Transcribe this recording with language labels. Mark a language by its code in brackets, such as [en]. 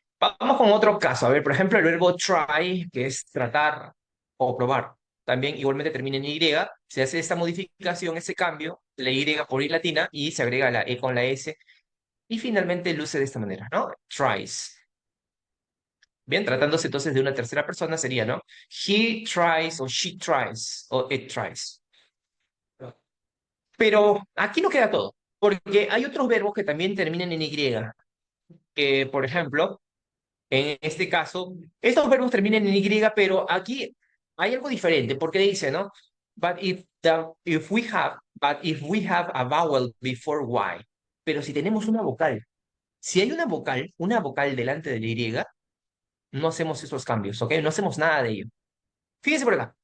[es] Vamos con otro caso. A ver, por ejemplo, el verbo try, que es tratar o probar. También igualmente termina en Y. Se hace esta modificación, ese cambio, la Y por I latina y se agrega la E con la S. Y finalmente luce de esta manera, ¿no? Tries. Bien, tratándose entonces de una tercera persona sería, ¿no? [en] He tries o she tries o it tries. [es] Pero aquí no queda todo, porque hay otros verbos que también terminan en Y, que por ejemplo, en este caso, estos verbos terminan en Y, pero aquí hay algo diferente, porque dice, ¿no? [en] But if we have a vowel before Y, [es] pero si tenemos una vocal, si hay una vocal delante de la Y, no hacemos esos cambios, ¿ok? No hacemos nada de ello. Fíjense por acá.